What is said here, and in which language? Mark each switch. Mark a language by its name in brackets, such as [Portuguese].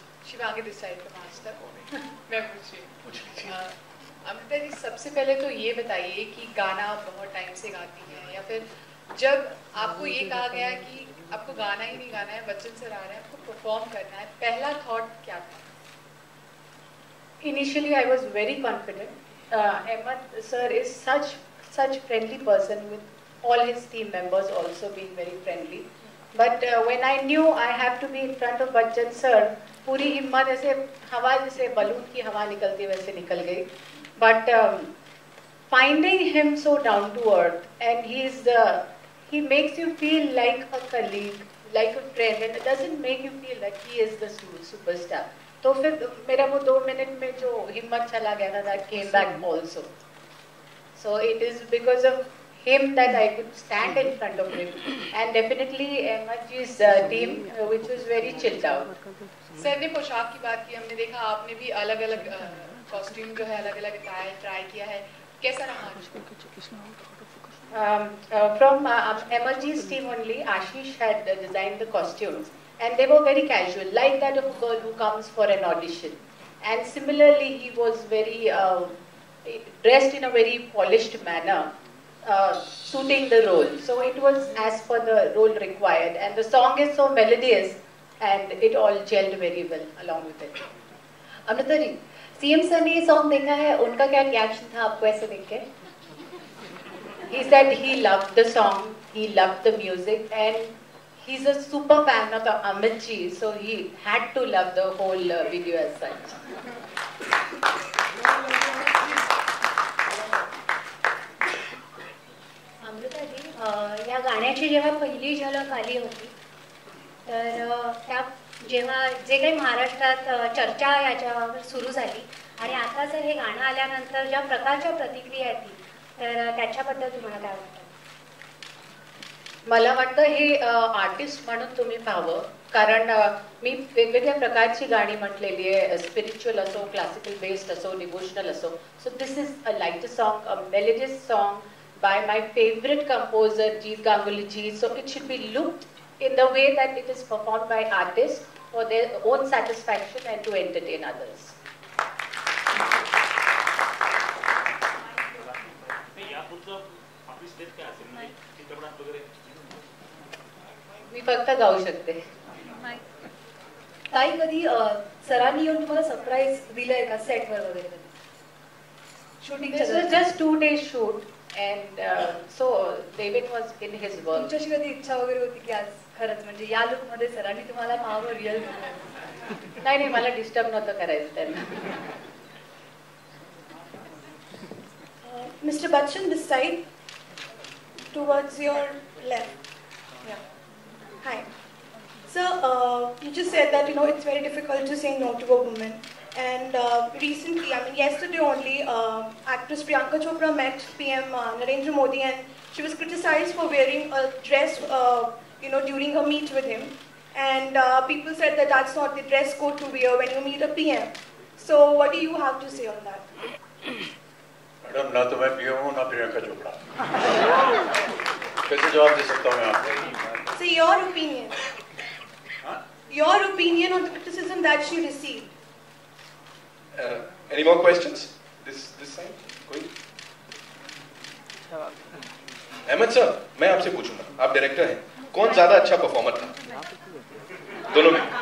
[Hindi] शिवांगी देसाई का मास्टर मैं पूछी. अमृता जी, सबसे पहले तो ये बताइए कि गाना आप बहुत टाइम से गाती हैं, या फिर जब आपको ये कहा गया कि आपको गाना ही नहीं गाना है, बच्चन सर आ रहे हैं, आपको परफॉर्म करना है, पहला थॉट क्या था? [English] Initially, I was very confident. Ahmed sir is such friendly person, with all his team members also being very friendly. But when I knew I have to be in front of Bachchan sir, [Hindi] पूरी हिम्मत ऐसे हवा जैसे balloon की हवा निकलती वैसे निकल गई. [English] But finding him so down to earth, and he makes you feel like a colleague, like a friend, and it doesn't make you feel like he is the superstar. [Hindi] तो फिर मेरा वो 2 मिनट में जो हिम्मत चला गया था, [English] that came back also. So it is because of him that I could stand in front of him. And definitely Emma's team, which was very chilled out. [Hindi] Sir ने पोशाक की बात की, हमने देखा आपने भी अलग अलग कॉस्ट्यूम जो है अलग अलग ट्राई किया है, कैसा रहा? [English] From Emma's team only, Ashish had designed the costumes, and they were very casual, like that of a girl who comes for an audition. And similarly, he was very dressed in a very polished manner, suiting the role. So it was as per the role required, and the song is so melodious, and it all gelled very well along with it. [Hindi] Amrita ji, CM sir ने ये song देखा है, उनका क्या reaction था आपको ऐसे देख के? [English] He said he loved the song, he loved the music, and he's a super fan of Amit ji, so he had to love the whole video as such. [Marathi] Amrita ji, या गाण्याची जेव्हा पहिली झलक आली होती तर त्या जेव्हा जे काही महाराष्ट्रात चर्चा याच्यावर सुरू झाली आणि आता जर हे गाणं आल्यानंतर ज्या प्रकारच्या प्रतिक्रिया येतील तर त्याच्याबद्दल तुम्हाला काय वाटतं? मला वाटतं हे आर्टिस्ट म्हणून तुम्ही पाहावं, कारण मी वेगवेगळ्या प्रकारची गाणी म्हटलेली आहे, स्पिरिच्युअल असो, क्लासिकल बेस्ड असो, डिवोशनल असो. [English] So this is a light song, a melodious song by my favorite composer Jeet Ganguly ji, so it should be looked in the way that it is performed by artists for their own satisfaction and to entertain others. [Marathi] मी फक्त गाऊ शकते. ताई, कधी सरांनी येऊन तुम्हाला surprise दिलंय का सेटवर वगैरे? Shooting [English] This was just 2 days shoot. And so David was in his work. [Marathi] तुमच्याशी कधी इच्छा वगैरे होती की आज खरंच म्हणजे या लुक मध्ये सरांनी तुम्हाला पाहावं रिअल? नाही, मला डिस्टर्ब नव्हतं करायचं त्यांना. [English] Mr. Bachchan, this side, towards your left. Yeah. Hi. So you just said that it's very difficult to say no to a woman. And recently, I mean yesterday only, actress Priyanka Chopra met PM Narendra Modi, and she was criticized for wearing a dress, during her meet with him. And people said that that's not the dress code to wear when you meet a PM. So what do you have to say on that? [Hindi] Madam, ना तो मैं PM हूँ ना प्रियंका चोपड़ा, कैसे जवाब दे सकता हूँ मैं आपको? [English] So your opinion. Your opinion on the criticism that she received. Any more questions? This side? [Hindi] कोई? अहमद सर, मैं आपसे पूछूंगा, आप डायरेक्टर हैं, कौन ज्यादा अच्छा परफॉर्मर था दोनों में?